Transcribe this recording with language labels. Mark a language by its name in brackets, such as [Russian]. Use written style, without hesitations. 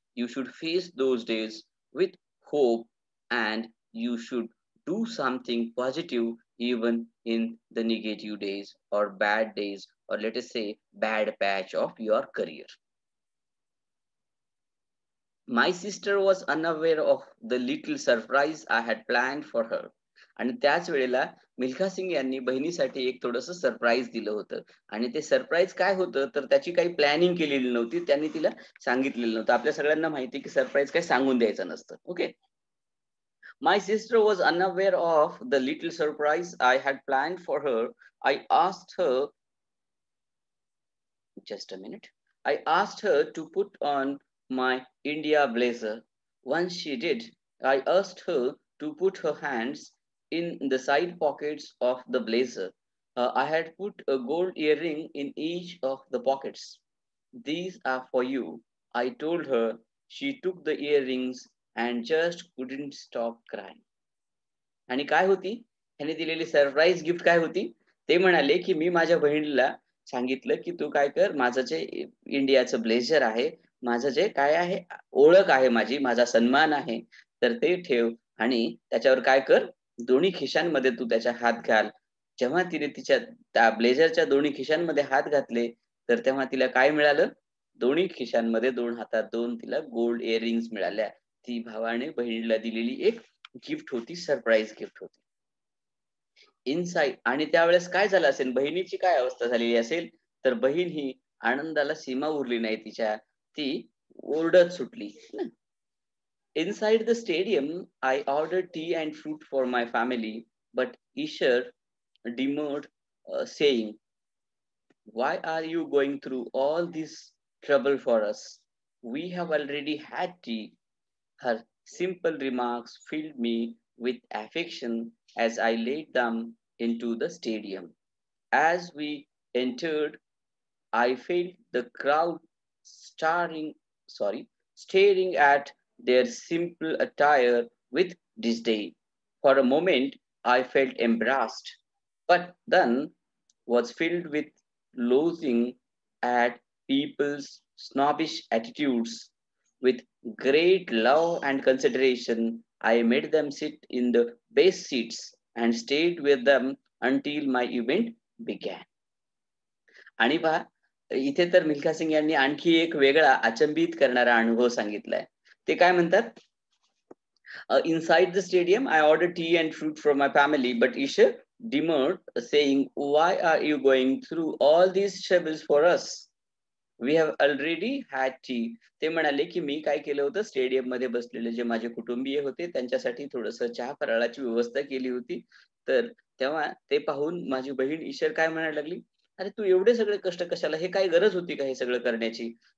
[English] You should face those days with hope, and you should do something positive even in the negative days or bad days, or let us say bad patch of your career. My sister was unaware of the little surprise I had planned for her. [Marathi] आणि त्याच वेळेला मिल्खा सिंग यांनी बहिणीसाठी एक थोडस surprise दिलं होतं. आणि ते सरप्राईज काय होतं, तर त्याची काही प्लॅनिंग केलेली नव्हती, त्यांनी तिला सांगितलेलं नव्हतं. आपल्या सगळ्यांना माहिती की सरप्राईज काय सांगून द्यायचं नसतं. Okay. [English] My sister was unaware of the little surprise I had planned for her. I asked her, just a minute. I asked her to put on my India blazer. Once she did, I asked her to put her hands in the side pockets of the blazer. I had put a gold earring in each of the pockets. These are for you, I told her. She took the earrings and just couldn't stop crying. [Marathi] आणि काय होती ह्याने दिलेली surprise gift काय होती? ते म्हणाले की मी माझ्या बहिणीला सांगितलं की तू काय कर, माझं जे इंडियाचं ब्लेझर आहे, माझं जे काय आहे, ओळख आहे माझी, माझा सन्मान आहे, तर ते ठेव आणि त्याच्यावर काय कर, दोन्ही खिशांमध्ये तू त्याच्या हात घाल. जेव्हा तिने तिच्या त्या ब्लेझरच्या दोन्ही खिशांमध्ये हात घातले, तर तेव्हा तिला काय मिळालं? दोन्ही खिशांमध्ये दोन हातात दोन तिला गोल्ड इयरिंग्स मिळाल्या. ती भावाने बहिणीला दिलेली एक गिफ्ट होती, सरप्राईज गिफ्ट होती. इनसाइड. आणि त्यावेळेस काय झालं असेल, बहिणीची काय अवस्था झालेली असेल, तर बहीण ही आनंदाला सीमा उरली नाही तिच्या, ती ओरडत सुटली. [English] Inside the stadium, I ordered tea and fruit for my family, but Ishar demurred, saying, "Why are you going through all this trouble for us? We have already had tea." Her simple remarks filled me with affection as I laid them into the stadium. As we entered, I felt the crowd staring, staring at their simple attire with disdain. For a moment, I felt embarrassed, but then was filled with loathing at people's snobbish attitudes. With great love and consideration, I made them sit in the best seats and stayed with them until my event began. [Marathi] आणि पहा, इथे तर मिल्खा सिंग यांनी आणखी एक वेगळा अचंबित करणारा अनुभव सांगितलाय. ते काय म्हणतात? [English] Inside the stadium, I ordered tea and fruit for my family, but Isha demurred, saying, "Why are you going through all these troubles for us? We have already had tea." [Marathi] ते म्हणाले की मी काय केलं होतं, स्टेडियम मध्ये बसलेले जे माझे कुटुंबीय होते त्यांच्यासाठी थोडस चहा फराळाची व्यवस्था केली होती. तर तेव्हा ते पाहून माझी बहीण ईशर काय म्हणायला लागली, "अरे तू एवढे सगळे कष्ट कशाला, हे काय गरज होती का हे सगळं करण्याची?